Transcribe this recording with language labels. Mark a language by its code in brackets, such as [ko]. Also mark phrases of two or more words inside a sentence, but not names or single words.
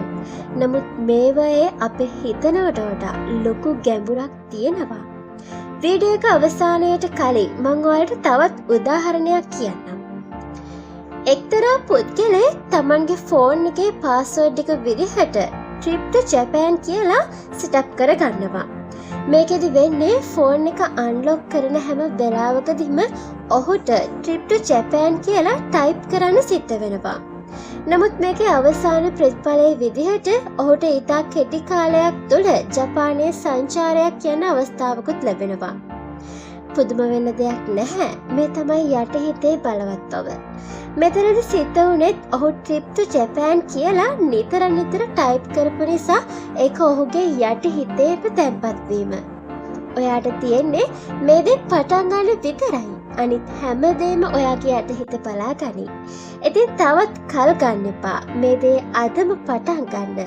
[si] නමුත් මේවයේ අපේ හිතනවට වඩා ලොකු ගැඹුරක් තියෙනවා. වීඩියෝ එක අවසානයට කලින් මම ඔයාලට තවත් උදාහරණයක් කියන්නම්. එක්තරා පුද්ගලයෙක් තමන්ගේ ෆෝන් එකේ පාස්වර්ඩ් එක විදිහට [en] trip to Japan [si] කියලා සෙටප් කරගන්නවා. මේකෙදි වෙන්නේ ෆෝන් එක අන්ලොක් කරන හැම වෙලාවකදීම ඔහුට [en] trip to Japan [si] කියලා ටයිප් කරන්න සිද්ධ වෙනවා. නමුත් මේකේ අවසාන ප්‍රතිඵලයේ විදිහට ඔහුට ඉතා කෙටි කාලයක් තුළ ජපානයේ සංචාරයක් යන අවස්ථාවකුත් ලැබෙනවා. පුදුම වෙන්න දෙයක් නැහැ. මේ තමයි යටිහිතේ බලවත් බව. මෙතනදි සිද්ධ වුණෙත් ඔහු [en] trip to Japan [si] කියලා නිතර ටයිප් කරපු නිසා ඒක ඔහුගේ යටිහිතේම තැන්පත් වීම. ඔයාට තියෙන්නේ මේ දේ පටන් ගන්න විතරයි. අනිත් හැමදේම ඔයාගේ යටිහිත බලා ගනි. ඉතින් තවත් කල් ගන්න එපා. මේ දේ අදම පටන් ගන්න.